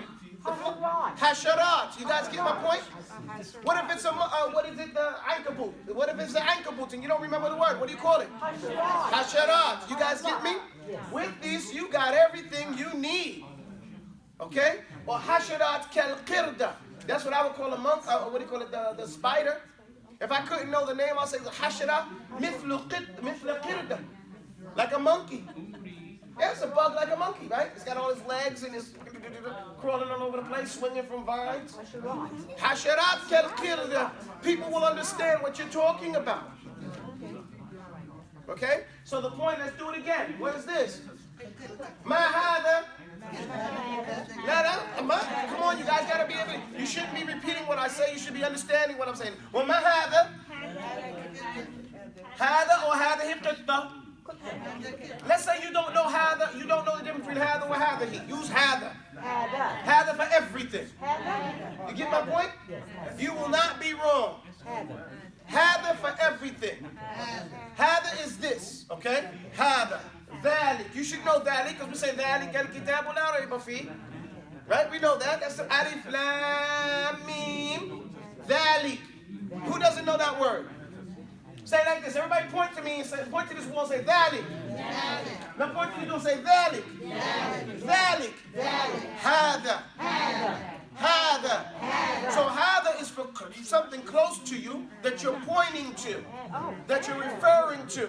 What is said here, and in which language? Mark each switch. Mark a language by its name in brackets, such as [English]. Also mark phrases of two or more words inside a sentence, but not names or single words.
[English] Hasharat. You guys get my point? What if it's what is it? The ankabut. What if it's the ankabut and you don't remember the word? What do you call it? Hasharat. You guys get me? With this, you got everything you need. Okay? Or [Arabic] حشرات كالقردة. [English] That's what I would call a monk. What do you call it? The spider. If I couldn't know the name, I'll say the [Arabic] حشرة مثل قردة. [English] Like a monkey. Yeah, it's a bug like a monkey, right? It's got all his legs and it's crawling all over the place, swinging from vines. [Arabic] حشرات كالقردة. [English] People will understand what you're talking about. Okay? So the point, let's do it again. What is this? [Arabic] ما هذا. [English] Come on, you guys gotta be able to, you shouldn't be repeating what I say, you should be understanding what I'm saying. Well, [Arabic] ما هذا. هذا or هذا حقا. [English] Let's say you don't know hada, you don't know the difference between hada or hada. Use [Arabic] هذا. هذا [English] for everything. You get my point? You will not be wrong. Hada for everything. Hada is this, [Arabic] okay? هذا. ذلك. [English] You should know dhalik because we say [Arabic] ذلك الكتاب لا ريب في. [English] Right? We know that. That's the [Arabic] ألف لام ميم. [English] Dhalik. Who doesn't know that word? Say it like this. Everybody point to me and say, point to this wall and say dhalik. Now point to you and say dhalik. [Arabic] Dhalik. Hada. Hada. [English] So hada is for something close to you that you're pointing to, that you're referring to.